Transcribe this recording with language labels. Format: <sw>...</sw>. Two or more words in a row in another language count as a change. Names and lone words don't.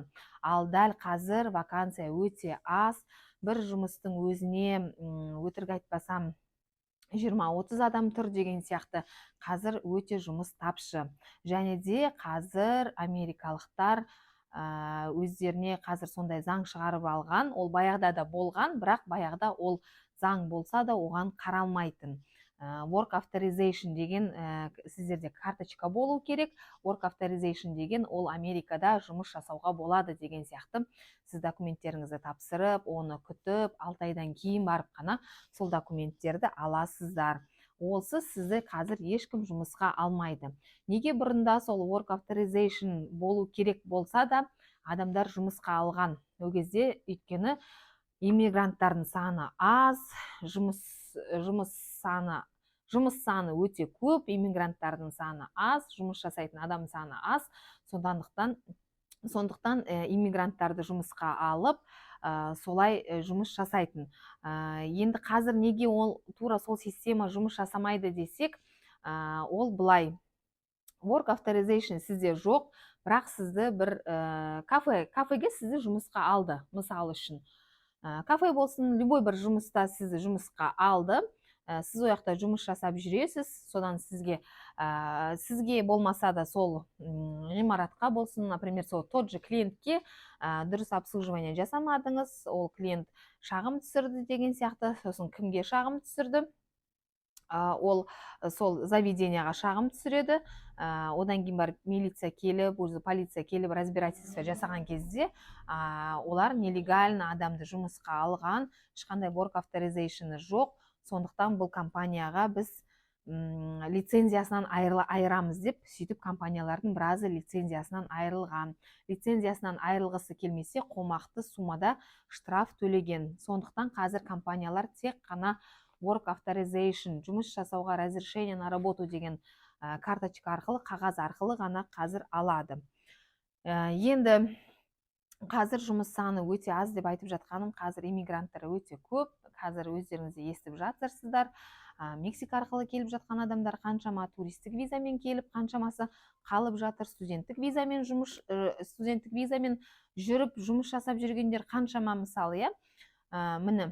<kk>Ал дәл қазір вакансия өте аз. Бір жұмыстың өзіне өтірік айтпасам 20-30 адам тұр деген сияқты қазір өте жұмыс тапшы. Және де қазір америкалықтар өздеріне қазір сондай заң шығарып алған. Ол баяғыда да болған, бірақ баяғыда ол заң болса да оған қаралмайтын.</kk> <en>Work authorization</en> <kk>деген сіздерде карточка болу керек.</kk> <en>Work authorization</en> <kk>деген ол Америкада жұмыс жасауға болады деген сияқты. Сіз документтеріңізді тапсырып, оны күтіп, 6 айдан кейін барып қана сол документтерді аласыздар. Олсыз сізді қазір ешкім жұмысқа алмайды. Неге бұрында сол</kk> <en>work authorization</en> <kk>болу керек болса да, адамдар жұмысқа алған. Ол кезде өйткені иммигранттардың саны аз, жұмыс саны өте көп, иммигранттардың саны аз, жұмыс жасайтын адам саны аз. Сондықтан иммигранттарды жұмысқа алып, солай жұмыс жасайтын. Енді қазір неге ол тура сол система жұмыс жасамайды десек, ол былай.</kk> <en>Work authorization</en> <kk>сізде жоқ, бірақ сізді бір кафеге сізді жұмысқа алды, мысал үшін. Кафе болсын, любой бір жұмыста сізді жұмысқа алды. Сіз ояқта жұмыс жасап жүресіз, содан сізге болмаса да сол ғимаратқа болсын, например, сол</kk> <ru>тот же</ru> <kk>клиентке дұрыс обслуживание жасамадыңыз, ол клиент шағым түсірді деген сияқты, сосын кімге шағым түсірді? Ол сол заведенияға шағым түсіреді, одан кейін барып милиция келіп, полиция келіп разбирательство жасаған кезде олар нелегально адамды жұмысқа алған, ешқандай</kk> <en>work authorization</en> <kk>жоқ. Сондықтан бұл компанияға біз лицензиясынан айырамыз деп, сөйтіп компаниялардың біразы лицензиясынан айырылған. Лицензиясынан айырылғысы келмесе, қомақты суммада штраф төлеген. Сондықтан қазір компаниялар тек қана</kk> <en>work authorization,</en> <kk>жұмыс жасауға</kk> <ru>разрешение на работу</ru> <kk>деген карточка арқылы, қағаз арқылы ғана қазір алады. Енді қазір жұмыс саны өте аз деп айтып жатқаным, қазір иммигранттар өте көп. Қазір өздеріңізде естіп жатырсыздар. Мексика арқылы келіп жатқан адамдар қаншама, туристік визамен келіп, қаншамасы қалып жатыр, студенттік визамен жүріп жұмыс жасап жүргендер қаншама, мысалы, міне.</kk>